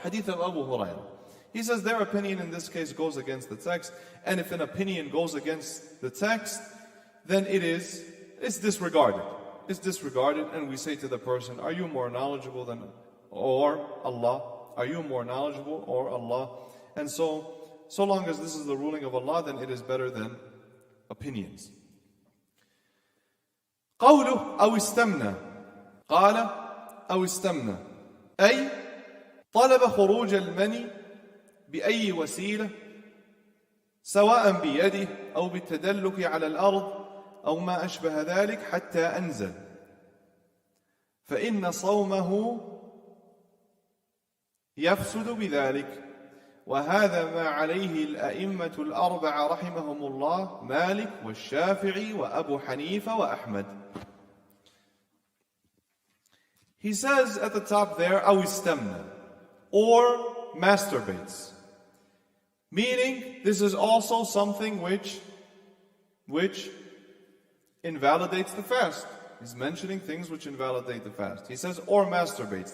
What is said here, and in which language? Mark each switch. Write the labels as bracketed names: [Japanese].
[English] Hadith of Abu Hurairah. He says their opinion in this case goes against the text, and if an opinion goes against the text, then it's disregarded. It's disregarded, and we say to the person, are you more knowledgeable than or Allah? Are you more knowledgeable or Allah? And so long as this is the ruling of Allah, then it is better than opinions. [Arabic] قوله أو استمنى قال أو استمنى أي طلب خروج المني بأي وسيلة سواء بيده أو بالتدلك على الأرض أو ما أشبه ذلك حتى أنزل فإن صومه يفسد بذلك وهذا ما عليه الأئمة الأربعة رحمهم الله مالك والشافعي وأبو حنيفة وأحمد. [English] He says at the top there, [Arabic] أو استمنى, [English] or masturbates. Meaning, this is also something which invalidates the fast. He's mentioning things which invalidate the fast. He says, or masturbates.